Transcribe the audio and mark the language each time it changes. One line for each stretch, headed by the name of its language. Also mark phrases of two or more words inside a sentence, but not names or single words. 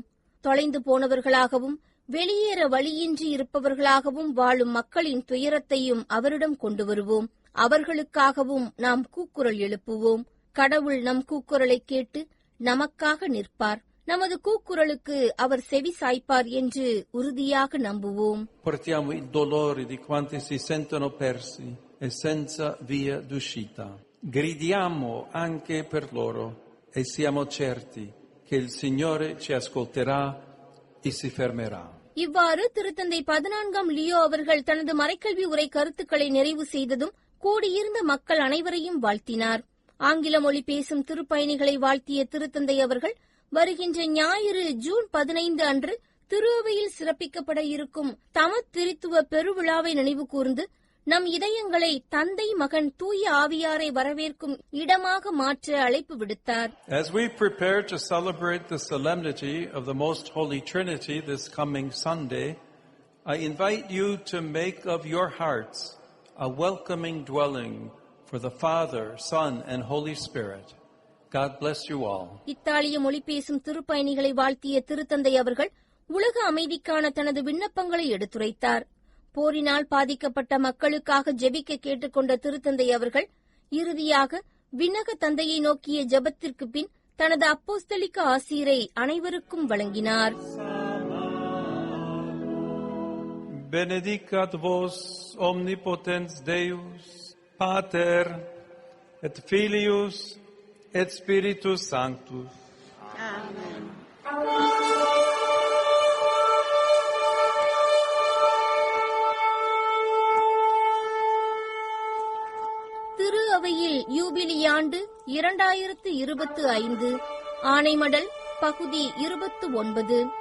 Tamil: தொலைந்து போனவர்களாகவும் வெளியேற வழியின்றி இருப்பவர்களாகவும் வாழும் மக்களின் துயரத்தையும் அவரிடம் கொண்டு வருவோம். அவர்களுக்காகவும் நாம் கூக்குரல் எழுப்புவோம். கடவுள் நம் கூக்குரலை கேட்டு நமக்காக நிற்பார். நமது கூக்குரலுக்கு அவர் செவி சாய்ப்பார் என்று உறுதியாக நம்புவோம்.
Italian: Portiamo il dolore di quanti si sentono persi e senza via d'uscita. Gridiamo anche per loro e siamo certi che il Signore ci ascolterà e si fermerà.
Tamil: இவ்வாறு திருத்தந்தை 14ஆம் லியோ அவர்கள் தனது மறைக்கல்வி உரை கருத்துக்களை நிறைவு செய்ததும் கூடியிருந்த மக்கள் அனைவரையும் வாழ்த்தினார். ஆங்கில மொழி பேசும் திருப்பயணிகளை வாழ்த்திய திருத்தந்தை அவர்கள் வருகின்ற ஞாயிறு ஜூன் 15 அன்று திரு அவையில் சிறப்பிக்கப்பட இருக்கும் தமத் திரித்துவ பெருவிழாவை நினைவு கூர்ந்து நம் இதயங்களை தந்தை மகன் தூய ஆவியாரை வரவேற்கும் இடமாக மாற்ற அழைப்பு விடுத்தார்.
English: As we prepare to celebrate the solemnity of the Most Holy Trinity this coming Sunday, I invite you to make of your hearts a welcoming dwelling for the Father, Son, and Holy Spirit. God bless you all.
Tamil: இத்தாலிய மொழி பேசும் திருப்பயணிகளை வாழ்த்திய திருத்தந்தை அவர்கள் உலக அமைதிக்கான தனது விண்ணப்பங்களை எடுத்துரைத்தார். போரினால் பாதிக்கப்பட்ட மக்களுக்காக ஜெபிக்க கேட்டுக்கொண்ட திருத்தந்தை அவர்கள் இறுதியாக விண்ணக தந்தையை நோக்கிய ஜெபத்திற்கு பின் தனது அப்போஸ்தலிக்க ஆசீரை அனைவருக்கும் வழங்கினார்.
Latin: Benedicat vos omnipotens Deus, Pater et Filius et Spiritus Sanctus. Amen.
Tamil: திரு அவையில் யூபிலி ஆண்டு 2025 ஆணைமடல் பகுதி 29.